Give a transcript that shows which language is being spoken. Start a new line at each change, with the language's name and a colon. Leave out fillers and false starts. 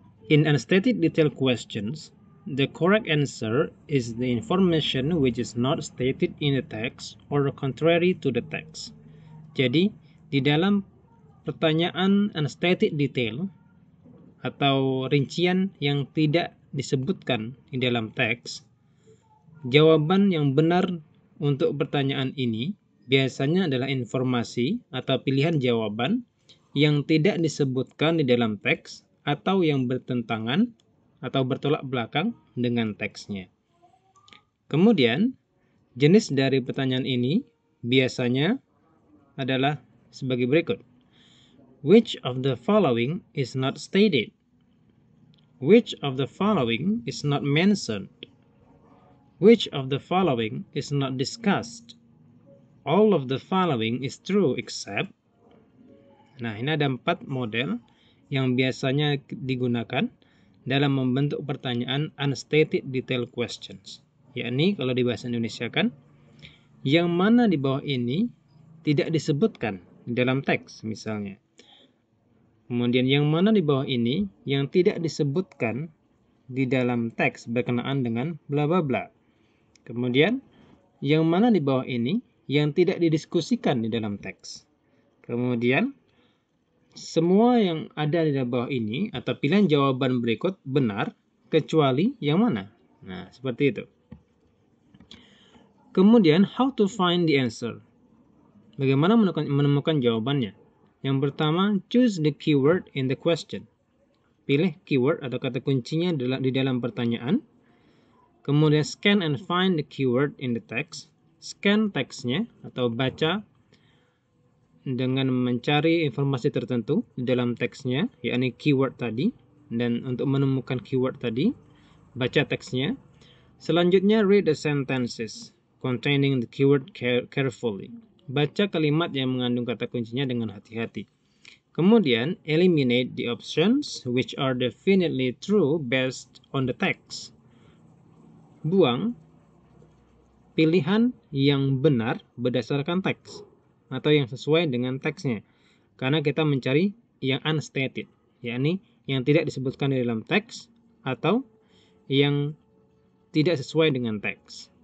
English: In unstated detail questions, the correct answer is the information which is not stated in the text or contrary to the text.
Indonesian: Jadi, di dalam pertanyaan unstated detail atau rincian yang tidak disebutkan di dalam teks, jawaban yang benar untuk pertanyaan ini biasanya adalah informasi atau pilihan jawaban yang tidak disebutkan di dalam teks atau yang bertentangan atau bertolak belakang dengan teksnya. Kemudian, jenis dari pertanyaan ini biasanya adalah sebagai berikut.
English: Which of the following is not stated? Which of the following is not mentioned? Which of the following is not discussed? All of the following is true except.
Indonesian: Nah, ini ada 4 model yang biasanya digunakan dalam membentuk pertanyaan unstated detail questions. Yakni kalau di bahasa Indonesia kan, yang mana di bawah ini tidak disebutkan di dalam teks misalnya. Kemudian yang mana di bawah ini yang tidak disebutkan di dalam teks berkenaan dengan bla bla bla. Kemudian yang mana di bawah ini yang tidak didiskusikan di dalam teks. Kemudian semua yang ada di bawah ini atau pilihan jawaban berikut benar kecuali yang mana. Nah, seperti itu.
English: Kemudian how to find the answer.
Indonesian: Bagaimana menemukan jawabannya? Yang pertama,
English: choose the keyword in the question.
Indonesian: Pilih keyword atau kata kuncinya di dalam pertanyaan. Kemudian
English: scan and find the keyword in the text.
Indonesian: Scan teksnya atau baca dengan mencari informasi tertentu di dalam teksnya, yakni keyword tadi. Dan untuk menemukan keyword tadi, baca teksnya.
English: Selanjutnya, read the sentences containing the keyword carefully.
Indonesian: Baca kalimat yang mengandung kata kuncinya dengan hati-hati. Kemudian,
English: eliminate the options which are definitely true based on the text.
Indonesian: Buang pilihan yang benar berdasarkan teks atau yang sesuai dengan teksnya. Karena kita mencari yang unstated, yakni yang tidak disebutkan di dalam teks atau yang tidak sesuai dengan teks.